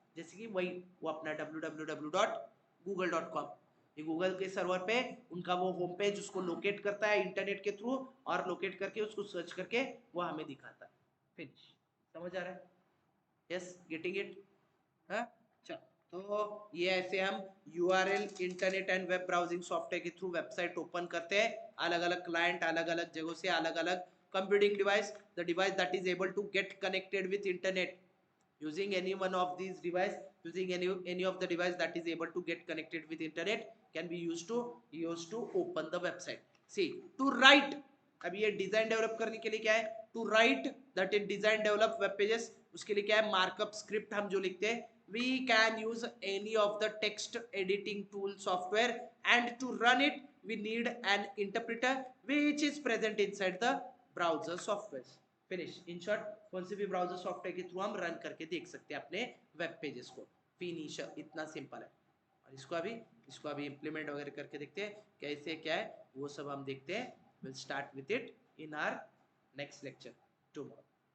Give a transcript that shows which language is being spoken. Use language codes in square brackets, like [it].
[hi] जैसे कि वही वो अपना www.google.com, ये गूगल के सर्वर पे उनका वो होम पेज उसको लोकेट करता है इंटरनेट के थ्रू, और लोकेट करके उसको सर्च करके वो हमें दिखाता है. फिनिश. समझ आ रहा है? Yes, getting it? हाँ, चल. तो ये ऐसे हम URL, internet and web browsing software के थ्रू वेबसाइट ओपन करते हैं. अलग अलग क्लाइंट, अलग अलग जगहों से, [en] अलग अलग computing device, the device that is able to get connected with internet using any one of these device, using any of the device that is able to get connected with internet can be used to open the website. See, to write, [hi] अब ये design develop करने के लिए क्या है? [en] To write, that is design develop web pages. [hi] उसके लिए क्या है? मार्कअप स्क्रिप्ट हम जो लिखते हैं. [en] we can use any of the text editing tool software, and to run it we need an interpreter which is present inside the browser software. Finish. [hi] In short, कौन से भी ब्राउजर सॉफ्टवेयर के through हम run करके देख सकते हैं अपने वेब पेजेस को. फिनिश. इतना सिंपल है. और इसको अभी इम्प्लीमेंट वगैरह करके देखते हैं कैसे क्या है, वो सब हम देखते हैं. [en] Will start with it in our next lecture tomorrow.